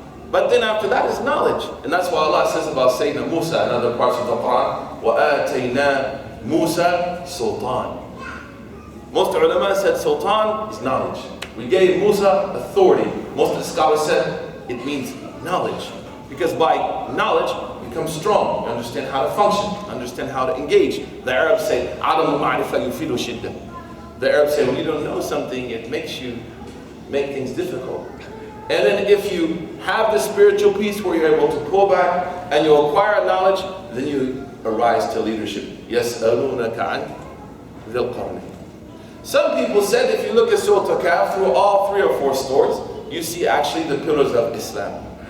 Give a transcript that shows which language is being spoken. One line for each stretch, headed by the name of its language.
English: But then after that is knowledge. And that's why Allah says about Sayyidina Musa in other parts of the Quran,
Arabic: وَآتَيْنَا
English: Musa Sultan. Most ulama said Sultan is knowledge. We gave Musa authority. Most of the scholars said it means knowledge. Because by knowledge, you become strong. You understand how to function, understand how to engage. The Arabs say,
Arabic: عَدَمُ مَعْرِفَةَ يُفِيدُ شِدَّةً.
English: The Arabs say, when you don't know something, it makes you make things difficult. And then if you have the spiritual peace where you're able to pull back and you acquire knowledge, then you arise to leadership.
Arabic: يَسْأَلُونَكَ عَنْ ذِي الْقَرْنَيْنِ.
English: Some people said if you look at Surah Al Kahf through all 3 or 4 stories, you see actually the pillars of Islam.